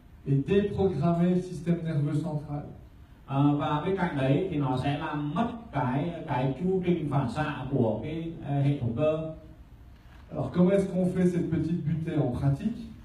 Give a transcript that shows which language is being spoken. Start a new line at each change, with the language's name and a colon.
French: Et déprogrammer le système nerveux central.
Vietnamese: Và bên cạnh đấy thì nó sẽ làm mất cái chu trình phản xạ của cái hệ thống cơ.
French: Alors comment est-ce qu'on fait cette petite butée en pratique?